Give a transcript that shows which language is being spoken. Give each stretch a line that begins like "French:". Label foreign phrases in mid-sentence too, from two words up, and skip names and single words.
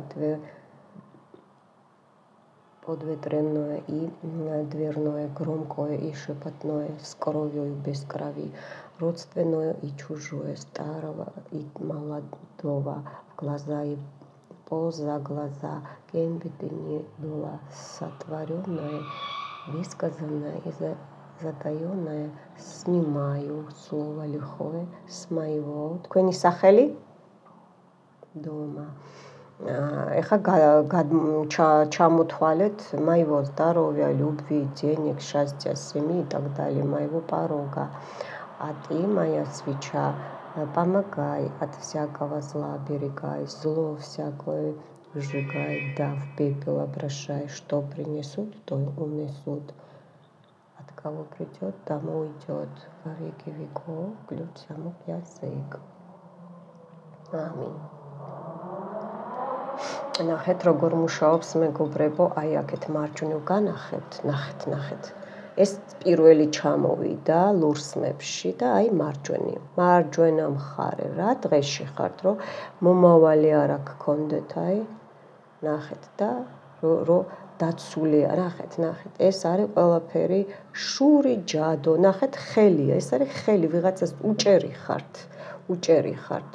Russian: подветренное и дверное, громкое и шепотное, с кровью и без крови, родственное и чужое, старого и молодого, в глаза и поза глаза, кем бы ты ни была, сотворенное, высказанное и затаенное, снимаю слово лихое с моего.
Georgian: Თქვენი სახელი?
Russian: Дома.
Georgian: Ეხლა ჩამოთვალეთ
Russian: моего здоровья, любви, денег, счастья, семьи и так далее, моего порога. А ты, моя свеча, помогай, от всякого зла оберегай, зло всякое сжигай, да в пепел обращай, что принесут, то унесут. От кого придет, тому уйдет, во веки веков, ключ замок язык. Аминь.
Georgian: ნახეთ როგორ მუშაობს მეგობრებო, აი აქეთ მარჯვნივ განახეთ, ნახეთ. ეს პირველი ჩამოვიდა ლურსმებში და აი მარჯვენა მხარე რა დღეში ხართ, რომ მომავალი არა გქონდეთ, აი ნახეთ და რომ დაცულია, ნახეთ, ეს არის ყველაფერი შური ჯადო, ნახეთ ხელია, ეს არის ხელი, ვიღაცას უჭერი ხართ.